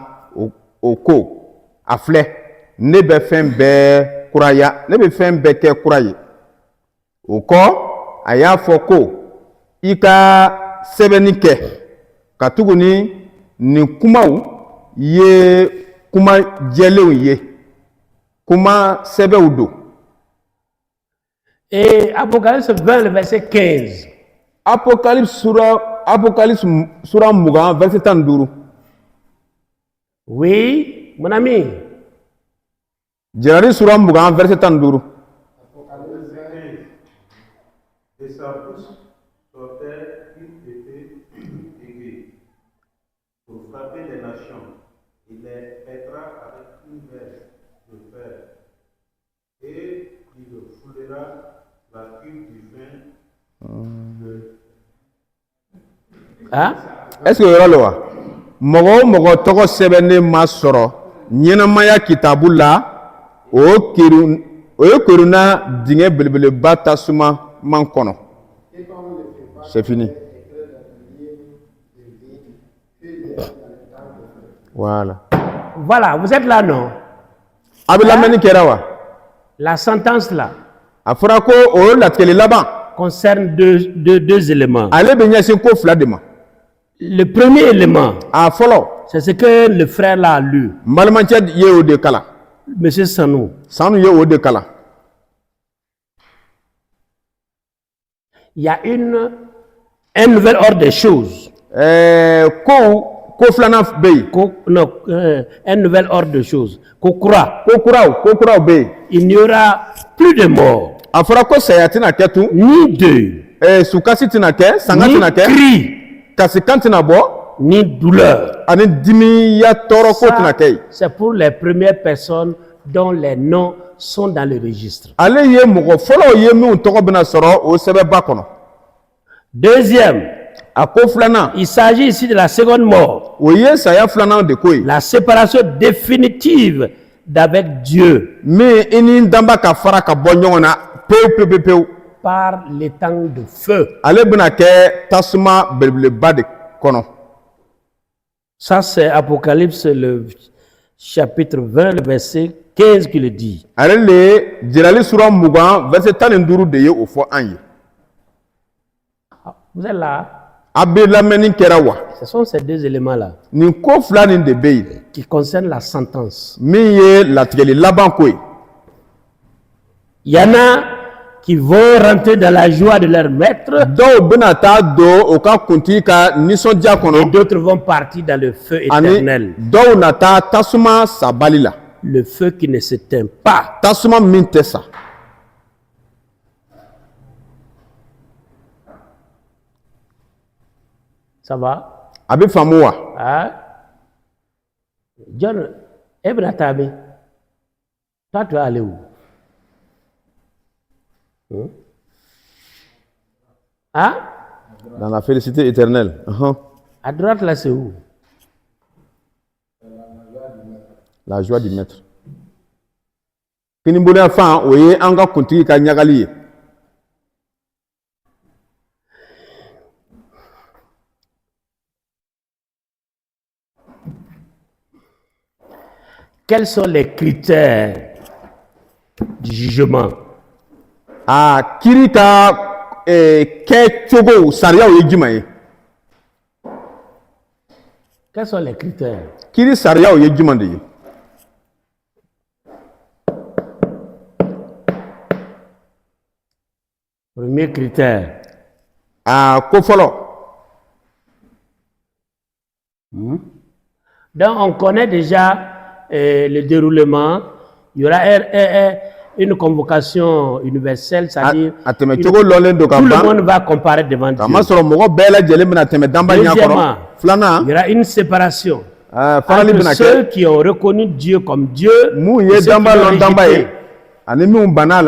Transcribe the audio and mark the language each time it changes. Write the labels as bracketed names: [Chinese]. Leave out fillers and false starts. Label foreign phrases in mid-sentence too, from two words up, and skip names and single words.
[Bambara] o ko a filɛ ne bɛ fɛn bɛɛ kuraya ne bɛ fɛn bɛɛ kɛ kura ye o kɔ a y'a fɔ ko i ka sɛbɛnni kɛ ka tuguni nin kumaw ye kuma jɛlenw ye kuma sɛbɛw don [French] Et Apocalypse 20, le verset 15. Apocalypse sura 20 verset 15 Oui, mon ami. [Bambara] jirali sura 20 verset 15 [French] Et sa bouche sortait une épée aiguë pour frapper les nations. Il les pètera avec une verge de fer. Et il foulera la cuve du vin. Hein? est-ce que [Bambara] o yɔrɔ le wa mɔgɔ o mɔgɔ tɔgɔ sɛbɛnnen ma sɔrɔ ɲɛnamaya kitabu la o ye keruna dingɛ belebeleba tasuma man kɔnɔ [French] c'est fini voilà Voilà, vous êtes là, non? [Bambara] a bɛ lamɛnni kɛra wa [French] La sentence là [Bambara] a fɔra ko o latigɛli laban [French] concerne deux éléments. [Bambara] ale bɛ ɲɛsin ko fila de ma [French] Le premier élément, [Bambara] a fɔlɔ [French] c'est ce que le frère là a lu, [Bambara] n balimacɛ ye o de kalan [French] Monsieur Sanou. [Bambara] sanu ye o de kalan [French] Il y a un nouvel ordre des choses. [Bambara] ko filanan bɛ yen [French] Non, un nouvel ordre de choses. Qu'on croit. [Bambara] ko kuraw bɛ yen [French] Il n'y aura plus de mort, [Bambara] a fɔra ko saya tɛna kɛ tun [French] ni deuil, [Bambara] sukasi tɛna kɛ sanga [French] ni [Bambara] tɛna kɛ [French] cri, [Bambara] kasikan tɛna bɔ [French] ni douleur. [Bambara] ani dimiya tɔɔrɔ ko tɛna kɛ yen [French] C'est pour les premières personnes dont les noms sont dans le registre. [Bambara] ale ye mɔgɔ fɔlɔw ye minnu tɔgɔ bɛna sɔrɔ o sɛbɛnba kɔnɔ [French] Deuxième, [Bambara] a ko filanan [French] il s'agit ici de la seconde mort, [Bambara] o ye saya filanan de ko ye [French] la séparation définitive d'avec Dieu. [Bambara] min i ni n danba ka fara ka bɔ ɲɔgɔn na pewu pewu pewu [French] par l'étang de feu. [Bambara] ale bɛna kɛ tasuma belebeleba de kɔnɔ. [French] Ça, c'est Apocalypse, le chapitre 20, le verset 15 qui le dit. [Bambara] ale le jirali sura 20 verset 15 de ye o fɔ an ye. [French] Vous êtes là? [Bambara] A bɛ lamɛnni kɛra wa? [French] Ce sont ces deux éléments-là [Bambara] nin ko fila nin de bɛ yen [French] qui concernent la sentence. [Bambara] min ye latigɛli laban ko ye. [French] Il y en a qui vont rentrer dans la joie de leur maître [Bambara] dɔw bɛna taa don o ka kuntigi ka nisɔndiya [French] et [Bambara] kɔnɔ [French] d'autres vont partir dans le feu [Bambara] ani [French] éternel. [Bambara] dɔw na taa tasuma sabali la. [French] Le feu qui ne s'éteint pas. [Bambara] tasuma min tɛ sa. [French] Ça va? [Bambara] a bɛ faamu wa? [French] Hein? John, Ibn Tabi, toi tu vas aller où? Hein? dans la félicité éternelle. À droite là, c'est où? la joie du maître. [Bambara] kinibolo fan o ye an ka kuntigi ka ɲagali ye. [French] Quels sont les critères du jugement? [Bambara] Kiri ka kɛcogo sariyaw ye jumɛn ye? [French] Quels sont les critères? [Bambara] Kiri sariyaw ye jumɛn de ye? [French] Premier critère. [Bambara] Ko fɔlɔ. [French] Donc on connaît déjà le déroulement. Il y aura une convocation universelle, c'est-à-dire tout le monde va comparaître devant Dieu. Deuxièmement, il y aura une séparation entre ceux qui ont reconnu Dieu comme Dieu et ceux qui l'ont rejeté.